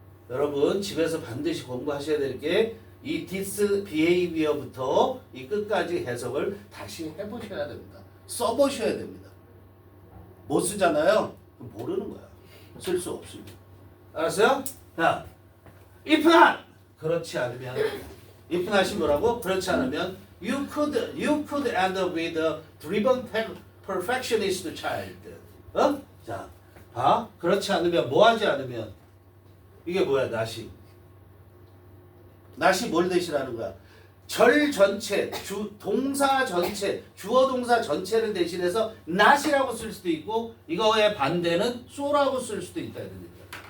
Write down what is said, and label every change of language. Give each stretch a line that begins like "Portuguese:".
Korean: 여러분 집에서 반드시 공부하셔야 될 게 이 this behavior부터 이 끝까지 해석을 다시 해보셔야 됩니다. 써보셔야 됩니다. 못 쓰잖아요. 그럼 모르는 거야. 쓸 수 없습니다. 알았어요? 자, if not 그렇지 않으면 if not이 뭐라고? 그렇지 않으면
English: you could end up with a driven perfectionist child.
Korean: 자, 봐. 그렇지 않으면 뭐 하지 않으면 이게 뭐야? not이 뭘 대신하는 거야? 절 전체, 동사 전체, 주어 동사 전체를 대신해서 not이라고 쓸 수도 있고 이거의 반대는 so라고 쓸 수도 있다 이런 얘기야.